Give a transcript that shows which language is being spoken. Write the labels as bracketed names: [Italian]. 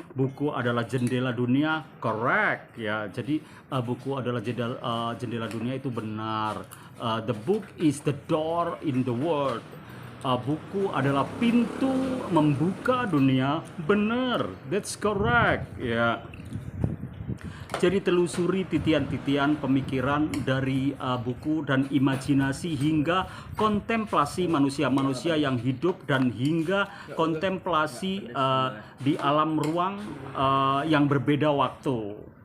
[Indonesian] Buku adalah jendela dunia, [English] correct [Indonesian] ya. Jadi buku adalah jendela dunia itu benar. [English] The book is the door in the world. [Indonesian] Buku adalah pintu membuka dunia, benar. [English] That's correct [Indonesian] ya. Jadi telusuri titian-titian pemikiran dari buku dan imajinasi hingga kontemplasi manusia-manusia yang hidup dan hingga kontemplasi di alam ruang yang berbeda waktu.